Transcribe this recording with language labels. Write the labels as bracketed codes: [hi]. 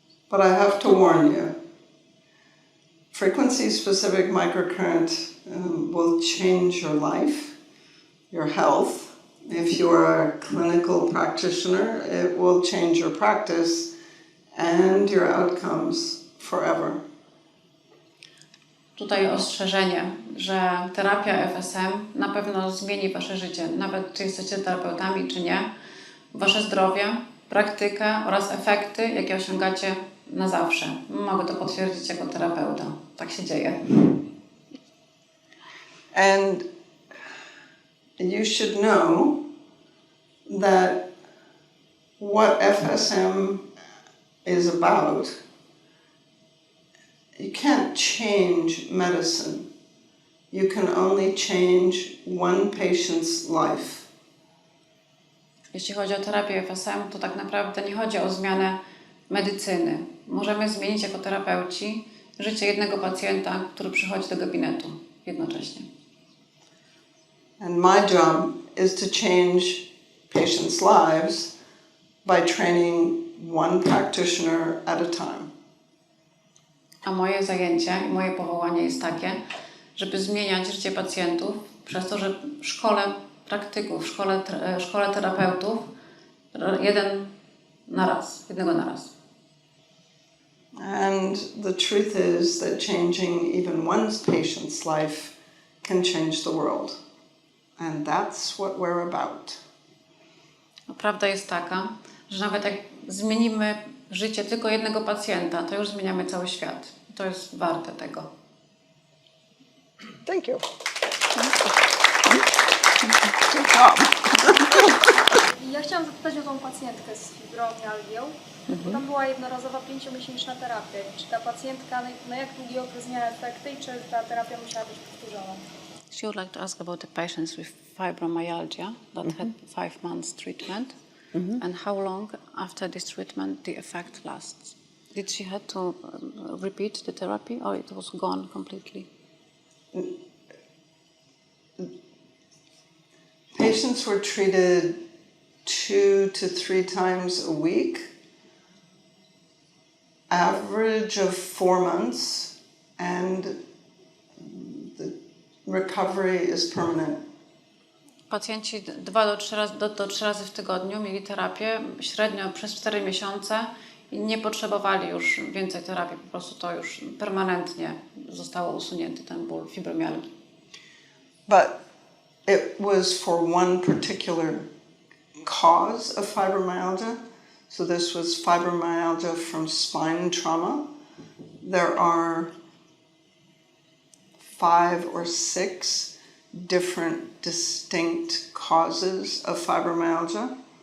[en] But I have to warn you, frequency-specific microcurrent will change your life, your health. If you are a clinical practitioner, it will change your practice and your outcomes forever. [pl] Tutaj ostrzeżenie, że terapia FSM na pewno zmieni Wasze życie, nawet czy jesteście terapeutami, czy nie, Wasze zdrowie, praktykę oraz efekty, jakie osiągacie na zawsze. Mogę to potwierdzić jako terapeuta. Tak się dzieje. [en] And you should know that what FSM is about, you can't change medicine. You can only change one patient's life. [pl] Jeśli chodzi o terapię FSM, to tak naprawdę nie chodzi o zmianę medycyny. Możemy zmienić jako terapeuci życie jednego pacjenta, który przychodzi do gabinetu jednocześnie. [en] And my job is to change patients' lives by training one practitioner at a time. [pl] A moje zajęcie i moje powołanie jest takie, żeby zmieniać życie pacjentów przez to, że szkole praktyków, szkole terapeutów jednego na raz. [en] And the truth is that changing even one patient's life can change the world. And that's what we're about. [pl] No, prawda jest taka, że nawet jak zmienimy życie tylko jednego pacjenta, to już zmieniamy cały świat. To jest warte tego. [en] Thank you. Good job. [pl] Ja chciałam zapytać o tą pacjentkę z fibromialgią. Tam była jednorazowa 5-miesięczna terapia. Czy ta pacjentka na jak długi okres miała efekty i czy ta terapia musiała być powtórzona? [en] She would like to ask about the patients with fibromyalgia that had 5 months treatment and how long after this treatment the effect lasts. Did she have to repeat the therapy or it was gone completely? Patients were treated 2 to 3 times a week, average of 4 months, and the recovery is permanent. [pl] Pacjenci 2 do 3 razy w tygodniu mieli terapię średnio przez 4 miesiące i nie potrzebowali już więcej terapii. Po prostu to już permanentnie zostało usunięty ten ból fibromialgii. [en] But it was for one particular cause of fibromyalgia. So this was fibromyalgia from spine trauma. There are 5 or 6 different distinct causes of fibromyalgia.